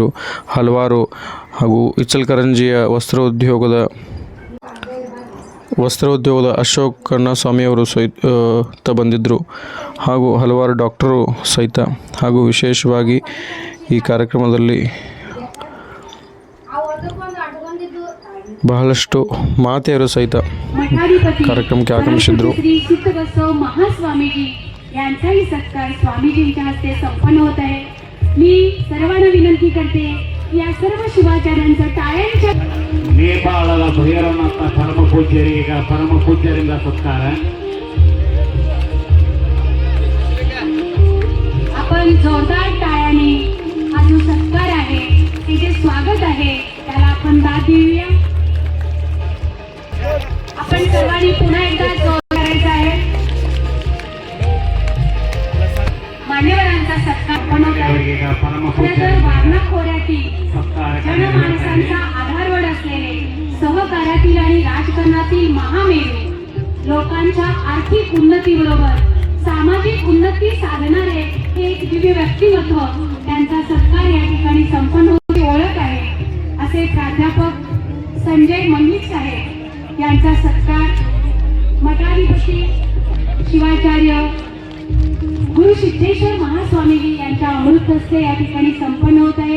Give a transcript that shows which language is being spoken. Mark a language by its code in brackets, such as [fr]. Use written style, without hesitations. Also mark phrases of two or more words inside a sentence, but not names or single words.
[kn] ಹಲವಾರು ಹಾಗೂ ಇಚಲಕರಂಜಿಯ ವಸ್ತ್ರೋದ್ಯೋಗದ ಅಶೋಕ್ ಸ್ವಾಮಿಯವರು ಸಹಿತ ಬಂದಿದ್ದರು ಹಾಗೂ ಹಲವಾರು ಡಾಕ್ಟರು ಸಹಿತ ಹಾಗೂ ವಿಶೇಷವಾಗಿ ಈ ಕಾರ್ಯಕ್ರಮದಲ್ಲಿ ಬಹಳಷ್ಟು ಮಾತೆಯರು ಸಹಿತ ಕಾರ್ಯಕ್ರಮಕ್ಕೆ ಆಗಮಿಸಿದ್ರು. ಶ್ರೀ ಸಿದ್ದಬಸವ [mr] महास्वामीजी यांचाही सत्कार स्वामीजींच्या हस्ते संपन्न होत आहे. मी सर्वांना विनंती करते की या सर्व शिवाचार्यांचं टाळ्यांच्या [kn] ನೇಪಾಳದ ಭೈರವನಾಥ ಪರಮ ಪೂಜ್ಯರಿಗೆ ಪರಮ ಪೂಜ್ಯರಿಂದ ಸತ್ಕಾರ. [mr] आपण जोरदार टाळ्याने हा जो सत्कार आहे ते जे स्वागत आहे त्याला आपण दाद देऊया. आपण सर्वांनी पुन्हा एकदा जोर करायचा आहे. मान्यवरांचा सत्कार बनवत आहे. [kn] ಅವರಿಗೆ ಪರಮ [mr] खरं तर [kn] ಪೂಜ್ಯರಿಂದ [mr] वारणा खोऱ्यातील सत्कार जनमानसांचा आधारवड असलेले सहकार्यातील आणि राजकारणातील महामेरू लोकांच्या आर्थिक उन्नतीबरोबर सामाजिक उन्नती साधणारे हे एक दिव्य व्यक्तिमत्व त्यांचा सत्कार या ठिकाणी संपन्न होण्याची ओळख आहे असे प्राध्यापक संजय मंगलिक साहेब यांचा सत्कार मठाधिपती शिवाचार्य गुरु सिद्धेश्वर महास्वामीजी यांच्या अमृत हस्ते या ठिकाणी संपन्न होत आहे.